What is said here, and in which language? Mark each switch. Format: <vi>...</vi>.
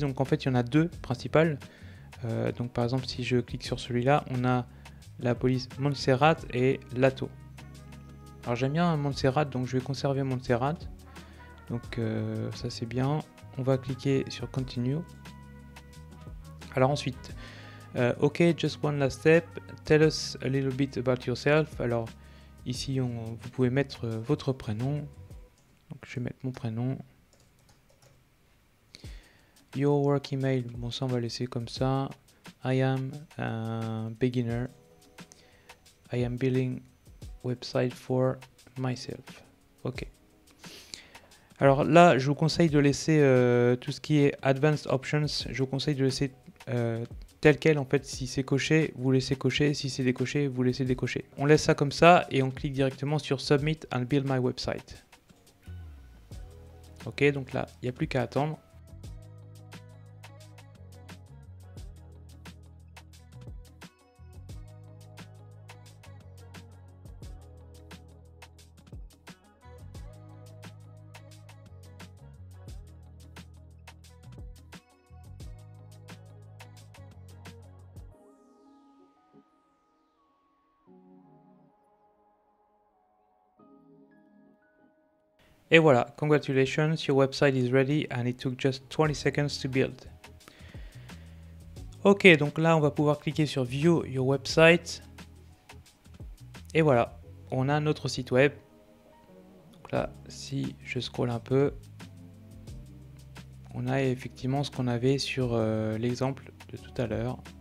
<fr>Donc en fait, il y en a deux principales. Donc par exemple, si je clique sur celui-là, on a la police Montserrat et Lato. Alors j'aime bien Montserrat, donc je vais conserver Montserrat. Donc ça c'est bien. On va cliquer sur Continue. Alors ensuite,</fr> <en>OK, just one last step. Tell us a little bit about yourself.</en> <fr>Alors ici, vous pouvez mettre votre prénom. Donc je vais mettre mon prénom.</fr> <en>Your work email,</en> <fr>bon ça on va laisser comme ça.</fr> <en>I am a beginner. I am building website for myself. Ok.</en> <fr>Alors là, je vous conseille de laisser tout ce qui est Advanced Options. Je vous conseille de laisser tel quel. En fait, si c'est coché, vous laissez cocher, si c'est décoché, vous laissez décocher. On laisse ça comme ça et on clique directement sur</fr> <en>Submit and Build My Website.</en> <fr>Ok, donc là, il n'y a plus qu'à attendre. Et voilà,</fr> <en>congratulations, your website is ready and it took just 20 seconds to build.</en> <fr>Ok, donc là on va pouvoir cliquer sur</fr> <en>View your website.</en> <fr>Et voilà, on a notre site web. Donc là, si je scrolle un peu, on a effectivement ce qu'on avait sur l'exemple de tout à l'heure.</fr>